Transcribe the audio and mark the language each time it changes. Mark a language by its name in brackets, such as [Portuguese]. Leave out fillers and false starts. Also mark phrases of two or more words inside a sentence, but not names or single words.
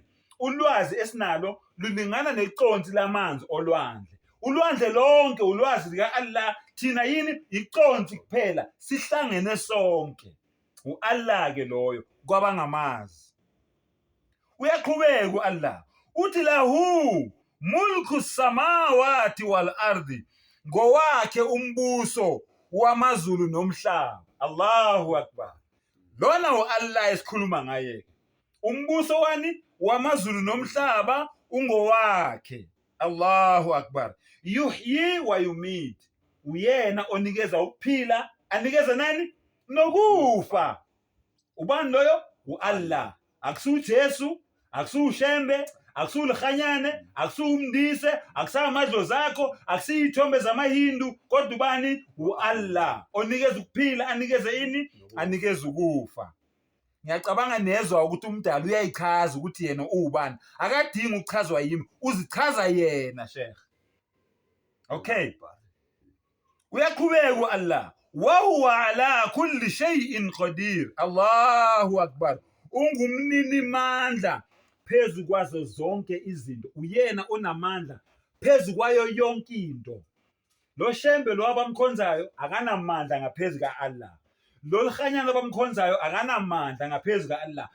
[Zulu] Ulwazi esinalo lulingana neconsi lamanzi olwandle. Ulwandle lonke ulwazi lika Allah, thina yini? Iconsi kuphela. Sihlangene sonke. uAllah ke loyo kwabangamazi. Uyaqhubeka uAllah. [Arabic] Uthi lahu mulku samawati wal ardi. [Zulu] Ngowakhe umbuso wamazulu nomhlaba. [Arabic] Allahu Akbar. [Zulu] Lona uAllah esikhuluma ngaye umbuso wani wamazulu nomhlaba ungowakhe. [Arabic] Allahu akbar. Yuhyi wa yumit, [Zulu] uyena onikeza ukuphila, anikeza nani nokufa. Ubani loyo? U-Allah. Akusu Jesu, akusu Shembe, akusu Lkhanyane, akusu Umndise, akusa amadlozi akho, akusiyithombe zamaHindu, kodwa ubani? U-Allah onikeza ukuphila, anikeze ini, anikeza ukufa. Ngiyacabanga nezwa ukuthi umdala uyayichaza ukuthi yena ubani, akadingi ukuchazwa yimi, uzichaza yena Sheikh. [Arabic] Okay, [Zulu] uyaqhubeka u-Allah, [Arabic] wa huwa ala kulli shay'in qadir. Allahu akbar. [Zulu] Ungumnini mandla phezu kwazo zonke izinto, uyena onamandla phezu kwayo yonke into. Lo Shembe lo abamkhonzayo akanamandla ngaphezulu ka-Allah. Lo Lkhanyana abamkhonzayo akanamandla ngaphezulu ka-Allah.